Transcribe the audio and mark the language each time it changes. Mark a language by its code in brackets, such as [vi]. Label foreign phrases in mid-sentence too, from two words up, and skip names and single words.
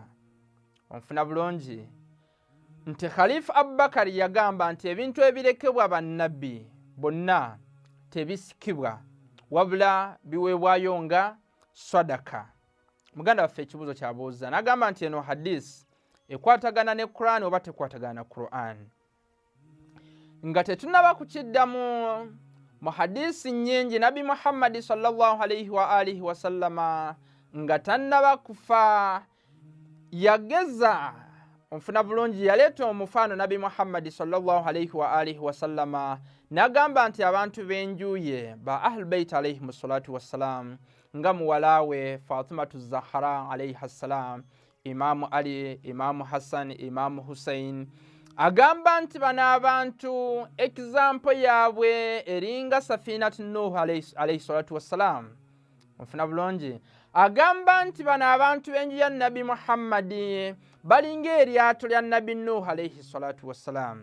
[lg] Onfuna bulungi nti Caliph Abubaker yagamba nti ebintu ebirekebwa bannabbi bonna tebisikibwa wabula biweebwayo nga sadaka. Muganda waffe ekibuuzo kyabuuza n'agamba nti eno hadisi ekwatagana ne Quran oba tekwatagana na Quran. Nga tetunaba kukiddamu mu hadisi nnyingi Nabi Muhammad [ar] صلى الله عليه وآله وسلم [lg] nga tannaba kufa yageza onfuna bulungi yaleeta omufaano Nabi Muhammad [ar] صلى الله عليه وآله وسلم [lg] n'agamba nti abantu b'enjuye ba Ahlul Bayt [ar] عليهم الصلاة والسلام [lg] nga muwalawe Fatimatu Zahra [ar] عليها السلام, [lg] Imamu Ali, Imamu Hassan, Imamu Hussein. Agamba nti bano abantu example yaabwe eringa Safinatu Nuh [ar] عليه الصلاة والسلام. [lg] Onfuna bulungi agamba nti bano abantu b'enju ya Nabi Muhammad balinga eryato lya Nabi Nuh [ar] عليه الصلاة والسلام.